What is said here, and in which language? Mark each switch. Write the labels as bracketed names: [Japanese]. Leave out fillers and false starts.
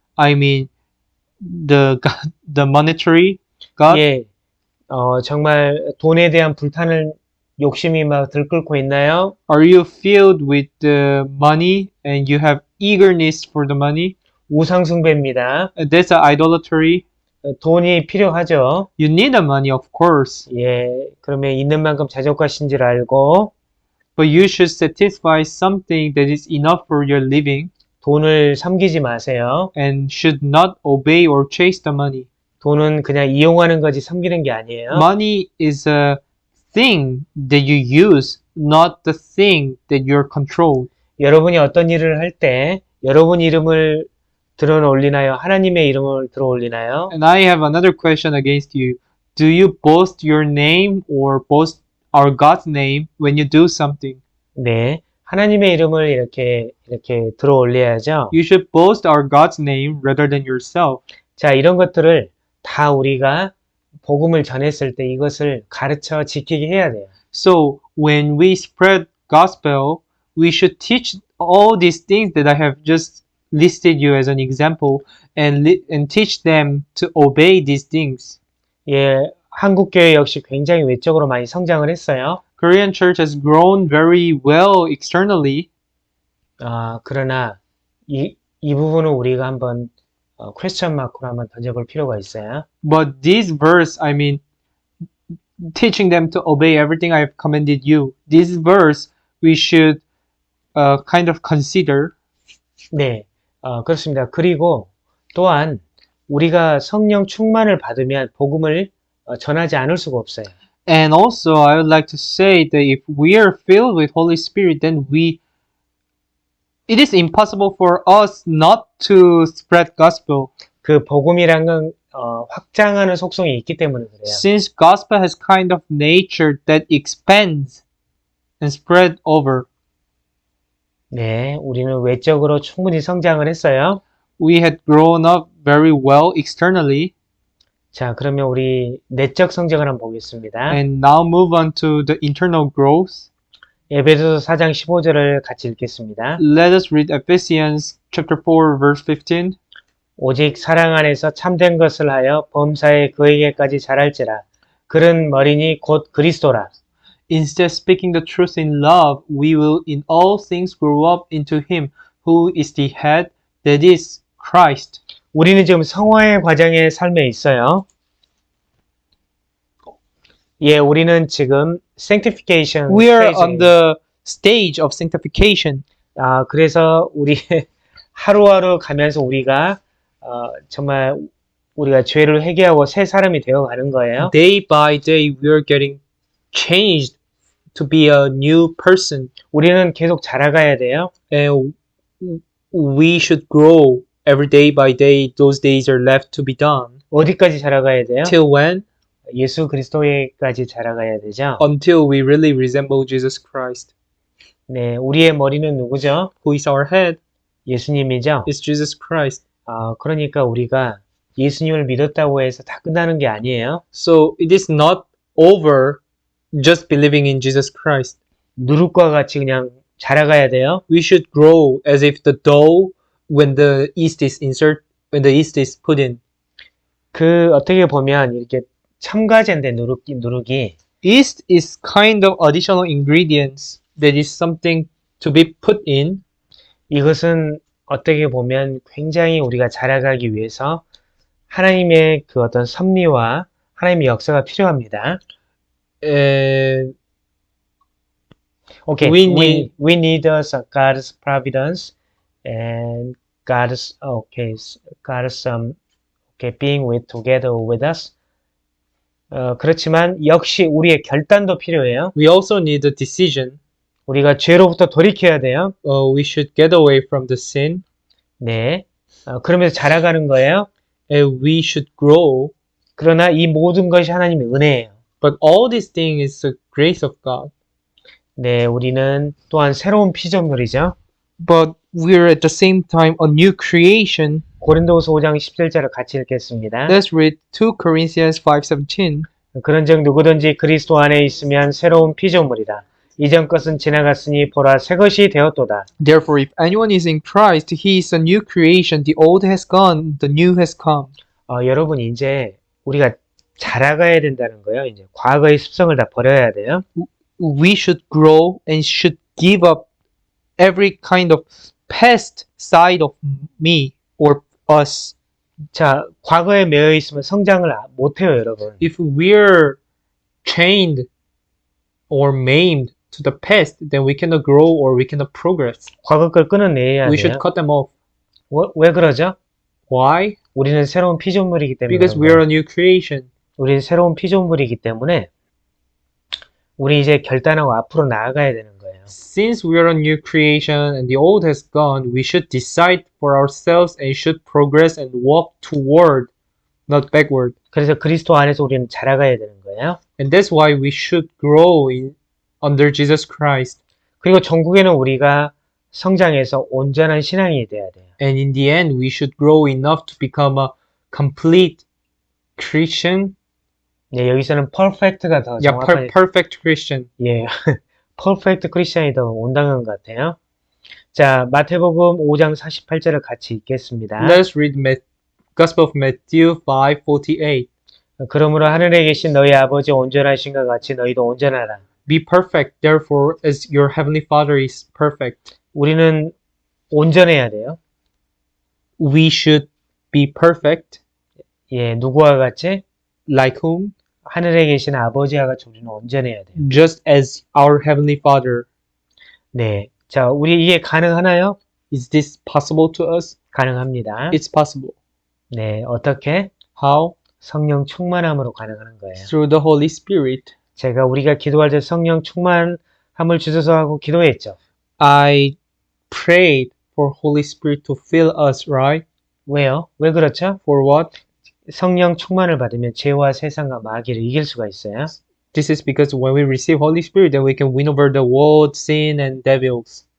[English] I mean, the monetary God? [Korean] 예. 정말 돈에 대한 불타는 욕심이 막 들끓고 있나요? [English] Are you filled with the money and you have eagerness for the money? [Korean] 우상숭배입니다. [English] That's a idolatry. [Korean] 돈이 필요하죠. [English] You need the money, of course, [Korean] 예. 그러면 있는 만큼 자족하신 줄 알고 [English] but you should satisfy something that is enough for your living [Korean] 돈을 섬기지 마세요. [English] and should not obey or chase the money. [Korean] 돈은 그냥 이용하는 거지 섬기는 게 아니에요. [English] Money is a thing that you use, not the thing that you're controlled. [Korean] 여러분이 어떤 일을 할 때 여러분 이름을 들어 올리나요? 하나님의 이름을 들어 올리나요? [English] And I have another question against you. Do you boast your name or boast our God's name when you do something? [Korean] 네. 하나님의 이름을 이렇게 들어 올려야죠. [English] You should boast our God's name rather than yourself. [Korean] 자, 이런 것들을 다 우리가 복음을 전했을 때 이것을 가르쳐 지키게 해야 돼요. [English] So when we spread gospel, we should teach all these things that I have just listed you as an example and teach them to obey these things. [Korean] 예, 한국 교회 역시 굉장히 외적으로 많이 성장을 했어요. [English] Korean church has grown very well externally. [Korean] 그러나 이 부분은 우리가 한번 퀘스천 마크로 한번 던져볼 필요가 있어요. [English] But this verse, I mean, teaching them to obey everything I have commanded you. This verse we should kind of consider. [Korean] 네, 그렇습니다. 그리고 또한 우리가 성령 충만을 받으면 복음을 전하지 않을 수가 없어요. [English] And also, I would like to say that if we are filled with Holy Spirit, then it is impossible for us not to spread gospel. [Korean] 그 복음이란 건 확장하는 속성이 있기 때문에 그래요. [English] Since gospel has kind of nature that expands and spread over. [Korean] 네, 우리는 외적으로 충분히 성장을 했어요. [English] We had grown up very well externally. [Korean] 자, 그러면 우리 내적 성장을 한번 보겠습니다. [English] And now move on to the internal growth. [Korean] 에베소서 4장 15절을 같이 읽겠습니다. [English] Let us read Ephesians chapter 4 verse 15. [Korean] 오직 사랑 안에서 참된 것을 하여 범사에 그에게까지 자랄지라. 그는 머리니 곧 그리스도라. [English] Instead, speaking the truth in love, we will in all things grow up into him who is the head, that is Christ. [Korean] 우리는 지금 성화의 과정의 삶에 있어요. 예, 우리는 지금 sanctification [English] We are [Korean] stage에 [English] on the stage of sanctification. [Korean] 그래서 우리 하루하루 가면서 우리가 정말 우리가 죄를 회개하고 새 사람이 되어 가는 거예요. [English] Day by day, we are getting changed to be a new person. [Korean] 우리는 계속 자라가야 돼요. [English] And we should grow every day by day. Those days are left to be done. [Korean] 어디까지 자라가야 돼요? [English] Till when? [Korean] 예수 그리스도에까지 자라가야 되죠. [English] Until we really resemble Jesus Christ. [Korean] 네, 우리의 머리는 누구죠? [English] Who is our head? [Korean] 예수님이죠. [English] It's Jesus Christ. [Korean] 그러니까 우리가 예수님을 믿었다고 해서 다 끝나는 게 아니에요. [English] So it is not over just believing in Jesus Christ. [Korean] 누룩과 같이 그냥 자라가야 돼요. [English] We should grow as if the dough when the yeast is put in. [Korean] 어떻게 보면 이렇게 첨가제인데 누룩이 [English] Yeast is kind of additional ingredients that is something to be put in. [Korean] 이것은 어떻게 보면 굉장히 우리가 자라가기 위해서 하나님의 그 어떤 섭리와 하나님의 역사가 필요합니다. [English] And Okay, we need we need God's providence and God's being with together with us. [Korean] 그렇지만 역시 우리의 결단도 필요해요. [English] we also need a decision. [Korean] 우리가 죄로부터 돌이켜야 돼요. [English] We should get away from the sin, [Korean] 네. 그러면서 자라가는 거예요. [English] and we should grow. [Korean] 그러나 이 모든 것이 하나님의 은혜예요. [English] But all these things is the grace of God. [Korean] 네, 우리는 또한 새로운 피조물이죠. [English] But we're at the same time a new creation. [Korean] 고린도후서 5장 17절을 같이 읽겠습니다. [English] Let's read 2 Corinthians 5:17. [Korean] 그런즉 누구든지 그리스도 안에 있으면 새로운 피조물이다. 이전 것은 지나갔으니 보라 새 것이 되었도다. [English] Therefore, if anyone is in Christ, he is a new creation. The old has gone, the new has come. [Korean] 여러분 이제 우리가 자라가야 된다는 거예요. 이제 과거의 습성을 다 버려야 돼요. [English] We should grow and should give up every kind of past side of me or us. [Korean] 자, 과거에 매여 있으면 성장을 못 해요, 여러분. [English] If we're chained or maimed to the past, then we cannot grow or we cannot progress. [Korean] 과거 걸 끊어내야 [English] We [Korean] 돼요. [English] should cut them off. [Korean] 왜 그러죠? [English] Why? [Korean] 우리는 새로운 피조물이기 때문에. [English] Because [Korean] 그런 [English] we are [Korean] 거예요. [English] a new creation. [Korean] 우리는 새로운 피조물이기 때문에 우리 이제 결단하고 앞으로 나아가야 되는 거예요. [English] Since we are a new creation and the old has gone, we should decide for ourselves and should progress and walk toward, not backward. [Korean] 그래서 그리스도 안에서 우리는 자라가야 되는 거예요. [English] And that's why we should grow in under Jesus Christ. [Korean] 그리고 전국에는 우리가 성장해서 온전한 신앙이 돼야 돼요. [English] And in the end, we should grow enough to become a complete Christian. [Korean] 네, 여기서는 perfect가 더 [English] Yeah, [Korean] 정확하게 [English] perfect Christian. [Korean] 예, 퍼펙트 크리스천이 더 온당한 것 같아요. 자, 마태복음 5장 48절을 같이 읽겠습니다. [English] Let's read Gospel of Matthew 5:48. [Korean] 그러므로 하늘에 계신 너희 아버지 온전하신가 같이 너희도 온전하라. [English] Be perfect, therefore, as your heavenly Father is perfect. [Korean] 우리는 온전해야 돼요. [English] We should be perfect, [Korean] 예, 누구와 같이? [English] like whom? [Korean] 하늘에 계신 아버지와 같이 우리는 온전해야 돼요. [English] Just as our heavenly Father. [Korean] 네, 자, 우리 이게 가능하나요? [English] Is this possible to us? [Korean] 가능합니다. [English] It's possible. [Korean] 네, 어떻게? [English] How? [Korean] 성령 충만함으로 가능한 거예요. [English] Through the Holy Spirit. [Korean] 우리가 기도할 때 성령 충만함을 주소서 하고 기도했죠. [English] I prayed for Holy Spirit to fill us, right? [Korean] 왜요? 왜 그렇죠? [English] For what? [Korean] 성령 충만을 받으면 죄와 세상과 마귀를 이길 수가 있어요. [English] This is because when we receive Holy Spirit, then we can win over the world, sin, and devils,